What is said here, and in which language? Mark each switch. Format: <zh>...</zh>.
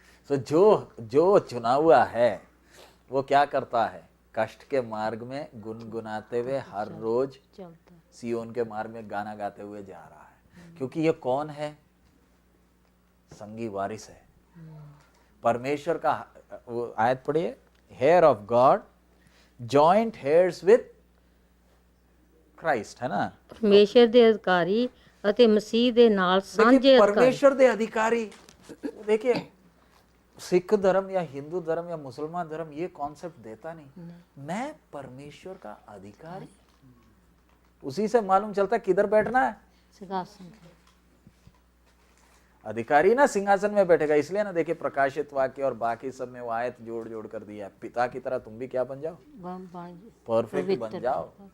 <hi>तो जो चुना हुआ है वो क्या करता है, कष्ट के मार्ग में गुनगुनाते हुए हर रोज सियोन के मार्ग में गाना गाते हुए जा रहा है। क्योंकि ये कौन है, संगी वारिस है परमेश्वर का। वो आयत पढ़िए,</hi> <en>heir of God joint heirs with Christ,</en> <hi>है ना।</hi> <pa>परमेश्वर ਦੇ ਅਧਿਕਾਰੀ ਅਤੇ ਮਸੀਹ ਦੇ ਨਾਲ ਸਾਂਝੇ ਅਧਿਕਾਰੀ।</pa> <hi>परमेश्वर ਦੇ अधिकारी। देखिए सिख धर्म या हिंदू धर्म या मुसलमान धर्म ये कॉन्सेप्ट देता नहीं। मैं परमेश्वर का अधिकारी, उसी से मालूम चलता है किधर बैठना है, सिंहासन। अधिकारी ना सिंहासन में बैठेगा। इसलिए ना देखिए प्रकाशित वाक्य और बाकी सब में वो आयत जोड़ जोड़ कर दिया है, पिता की तरह तुम भी क्या बन जाओ, परफेक्ट बन जाओ।</hi>